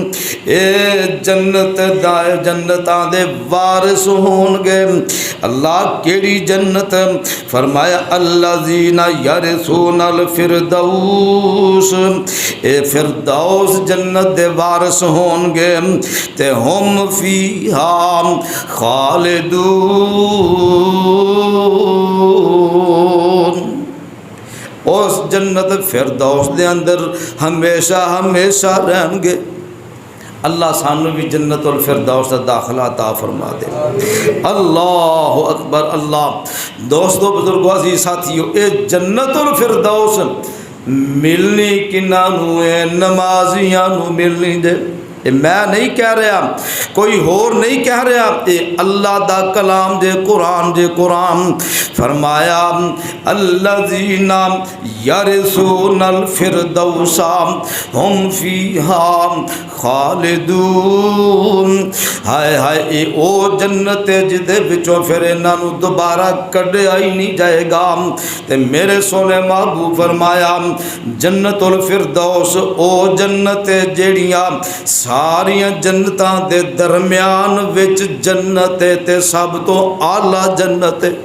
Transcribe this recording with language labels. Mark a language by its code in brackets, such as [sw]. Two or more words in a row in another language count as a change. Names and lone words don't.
[pa] اے جنتاں دے وارث ہونگے. اللہ کیہڑی جنت؟ فرمایا [ar] الذين يرثون الفردوس, [pa] اے فردوس جنت دے وارث ہونگے تے [ar] هم فيها خالدون. [pa] اس جنت فردوس دے اندر ہمیشہ ہمیشہ رہیں گے. اللہ سانوں بھی جنت الفردوس دا داخلہ عطا فرما دے. [ar] الله أكبر [pa] اللہ۔ دوستو بزرگو عزیز ساتھیو، ایہہ جنت الفردوس ملنی کنہاں نوں ہے? نمازیاں نوں ملنی جے. ایہہ میں نہیں کہہ رہا، کوئی ہور نہیں کہہ رہا، ایہہ اللہ دا کلام جے، قرآن جے. قرآن فرمایا [ar] الذين يرثون الفردوس هم فيها خالدون. [pa] ہائے ہائے، ایہہ او جنت ہے جدے وچوں فیر اینہاں نوں دوبارہ کڈھیا ہی نہیں جائے گا. تے میرے سوہنے محبوب فرمایا جنت الفردوس او جنت ہے جیہڑیاں ساریاں جنتاں دے درمیان وچ جنت ہے تے سب توں اعلیٰ جنت ہے.